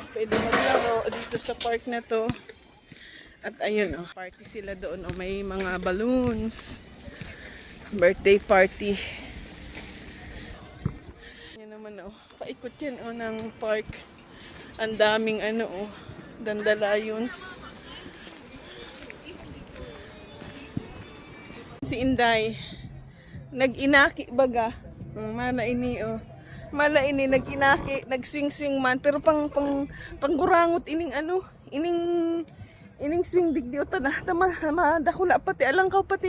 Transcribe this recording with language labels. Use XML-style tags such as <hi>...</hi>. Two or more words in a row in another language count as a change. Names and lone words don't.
<tl>Pwede maglaro dito sa park na to. At ayun oh, party sila doon oh, may mga balloons.</tl> <en>Birthday party.</en> <tl>Yan naman oh, paikot yan oh ng park. Ang daming ano oh, dandelions.</tl> <bik>Si Inday, nag-inaki baga. Mana ini oh. Mala ini nag-inaki, nag-swing-swing man pero panggurangot ining ano, ining swing digdi uta na tama dakula pati alangkaw pati.</bik>